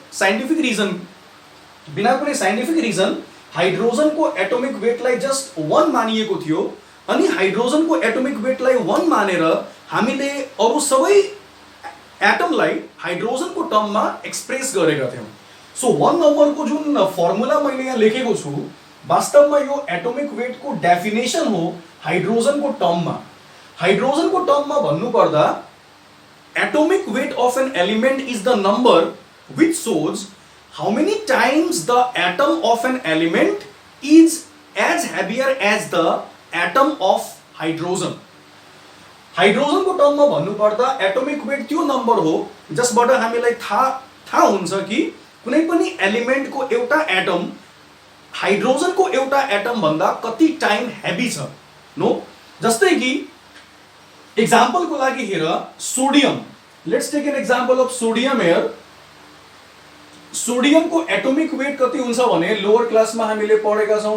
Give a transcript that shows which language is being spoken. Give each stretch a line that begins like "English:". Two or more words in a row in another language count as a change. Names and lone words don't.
English: scientific reason
Nepali: हाइड्रोजनको
English: atomic weightलाई
Nepali: जस्ट 1 मानिएको थियो अनि हाइड्रोजनको
English: atomic weightलाई
Nepali: 1 मानेर हामीले अरु सबै एटमलाई हाइड्रोजनको टर्ममा एक्सप्रेस गरेका थियौं सो 1 नम्बरको जुन फर्मुला मैले यहाँ लेखेको छु वास्तवमा यो
English: atomic weightको definition
Nepali: हो हाइड्रोजनको टर्ममा भन्नुपर्दा
English: atomic weight of an element is the number which shows how many times the atom of an element is as heavier as the atom of hydrogen.
Nepali: हाइड्रोजन को टर्म में भन्नुपर्दा
English: atomic weight
Nepali: त्यो नम्बर हो जसबाट हामीलाई थाहा हुन्छ कि कुनै पनि एलिमेन्ट को एउटा एटम हाइड्रोजन को एउटा एटम भन्दा कति
English: time heavy
Nepali: छ नो जस्तै कि एक्जाम्पल को लागि हेर सोडियम
English: let's take an example of sodium here
Nepali: सोडियम को
English: atomic weight
Nepali: कति हुन्छ भने
English: lower class
Nepali: में हामीले पढेका छौं